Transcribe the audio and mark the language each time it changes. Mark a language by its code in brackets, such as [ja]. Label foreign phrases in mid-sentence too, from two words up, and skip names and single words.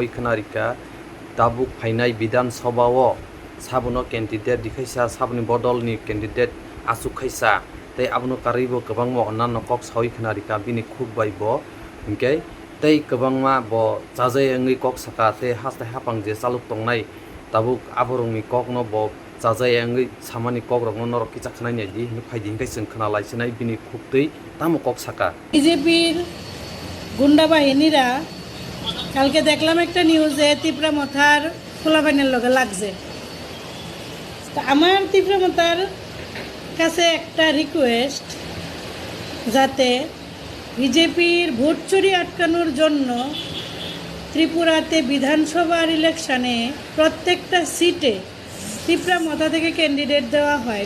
[trp] khnarika tabuk phainai bidan sabhao sabuno candidate dikhaisa sabni bodol ni candidate asuk khaisa tei abno karibo kwbangma onnano kok sawi khnarika bini khuk bai bo hingke tei kwbangma bo chajai angui kok saka tei hastai hapang je chaluk tongnai tabuk aborongni kok no bo chajai angui samani kok rok no norok kicha khnai ni di phaidi hingkai cheng khna laisinai bini khuktui tamo kok saka [bn] বিজেপির গুন্ডা বাহিনীরা কালকে দেখলাম একটা নিউজে তীব্রামথার খোলাবাইনের লগে লাগছে। তো আমার তীব্রামথার কাছে একটা রিকোয়েস্ট, যাতে বিজেপির ভোট চুরি আটকানোর জন্য ত্রিপুরাতে বিধানসভার ইলেকশানে প্রত্যেকটা সিটে তীব্রামথা থেকে ক্যান্ডিডেট দেওয়া হয়।